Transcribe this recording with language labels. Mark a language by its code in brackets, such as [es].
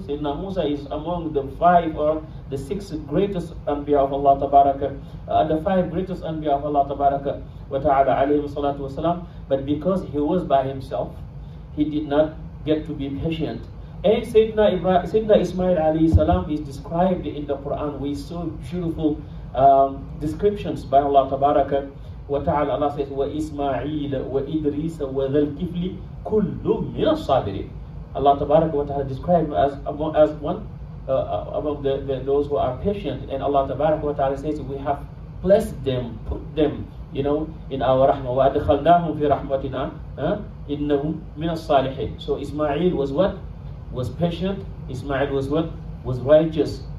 [en] Sayyidina Musa is among the 5 or the 6 greatest anbiya of Allah tabaraka, the 5 greatest anbiya of Allah tabaraka wa ta'ala alayhi salatu wasalam. But because he was by himself, he did not get to be patient. And Sayyidina Ismail alayhi salam is described in the Quran with so beautiful descriptions by Allah tabaraka wa ta'ala. Allah says, [ar] وَإِسْمَاعِيلَ وَإِدْرِيسَ وَذَا الْكِفْلِ كُلٌّ مِّنَ الصَّابِرِينَ. [en] Allah tabaraka wa ta'ala described as one among those who are patient. And Allah tabaraka wa ta'ala says, we have blessed them, put them, in our rahmah. [ar] وَأَدْخَلْنَاهُمْ فِي رَحْمَتِنَا إِنَّهُمْ مِنَ الصَّالِحِينَ. [en] So Ismail was what? Was patient. Ismail was what? Was righteous.